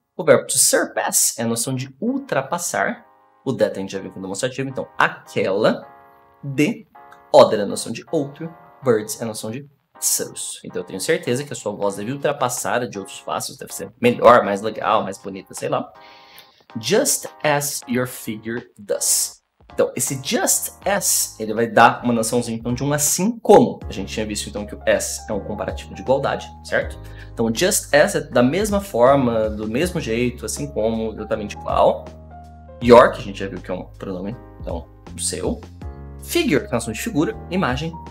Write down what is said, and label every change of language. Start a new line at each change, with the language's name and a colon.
Portuguese: O verbo to surpass é a noção de ultrapassar. O that a gente já viu com demonstrativo. Então, aquela de. Other é a noção de outro. Birds é a noção de pássaros. Então, eu tenho certeza que a sua voz deve ultrapassar a de outros pássaros. Deve ser melhor, mais legal, mais bonita, sei lá.
English: Just as your figure does.
Portuguese: Então, esse just as, ele vai dar uma noçãozinha então, de um assim como. A gente tinha visto então que o as é um comparativo de igualdade, certo? Então, just as é da mesma forma, do mesmo jeito, assim como, exatamente igual. Your, que a gente já viu que é um pronome, então, o seu. Figure, que é a noção de figura, imagem.